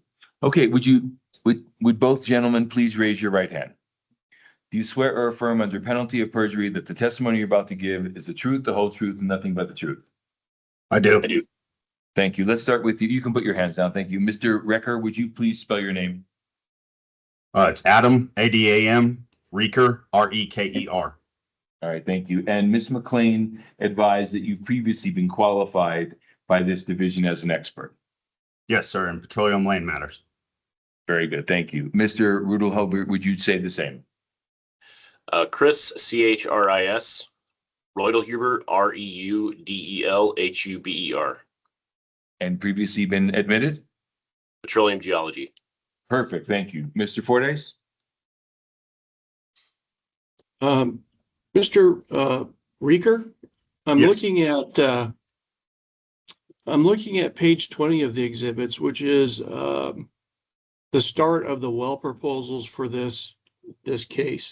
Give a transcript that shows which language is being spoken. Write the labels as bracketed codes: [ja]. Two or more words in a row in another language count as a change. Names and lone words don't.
[en] Okay, would both gentlemen please raise your right hand? Do you swear or affirm under penalty of perjury that the testimony you're about to give is the truth, the whole truth, and nothing but the truth? I do. Thank you. Let's start with you. You can put your hands down. Thank you. Mr. Recker, would you please spell your name? It's Adam, A-D-A-M, Rieker, R-E-K-E-R. All right, thank you. And Ms. McLean advised that you've previously been qualified by this division as an expert. Yes, sir, in petroleum land matters. Very good, thank you. Mr. Rudelhuber, would you say the same? Chris, C-H-R-I-S, Reudelhuber, R-E-U-D-E-L-H-U-B-E-R. And previously been admitted? Petroleum geology. Perfect, thank you. Mr. Fordyce? Mr. Rieker, I'm looking at page 20 of the exhibits, which is the start of the well proposals for this case.